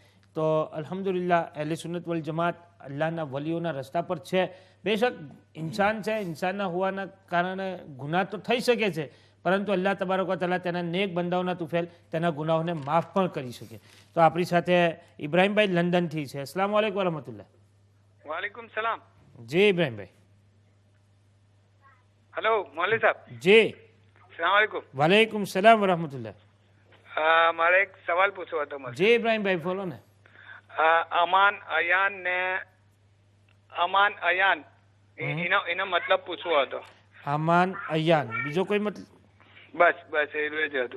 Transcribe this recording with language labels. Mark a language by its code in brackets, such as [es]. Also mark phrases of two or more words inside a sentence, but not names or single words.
[gu] તો અલ્હમ્દુલિલ્લાહ અહેલે સુન્નત વલ જમાત અલ્લાહના વલીઓના રસ્તા પર છે. બેશક ઇન્સાન છે, ઇન્સાનના હોવાના કારણે ગુનાહ તો થઈ શકે છે, પરંતુ અલ્લાહ [ar] تبارك وتعالى [gu] તેના નેક બંદાઓના તુફેલ તેના ગુનાહોને માફ પણ કરી શકે. તો આપણી સાથે ઇબ્રાહીમભાઈ લંડનથી છે. [ar] السلام عليكم ورحمة الله. وعليكم سلام. [gu] જી ઇબ્રાહીમભાઈ. [ur] ہیلو مولوی صاحب. [gu] જી [ar] سلام عليكم. وعليكم سلام ورحمة الله. [gu] મારે એક સવાલ પૂછવો હતો મારે. જી ઇબ્રાહીમભાઈ બોલો ને. અમાન અયાન એનો મતલબ પૂછવો હતો. આમાન અયાન, બીજો કોઈ મતલબ? બસ એ જ હતું.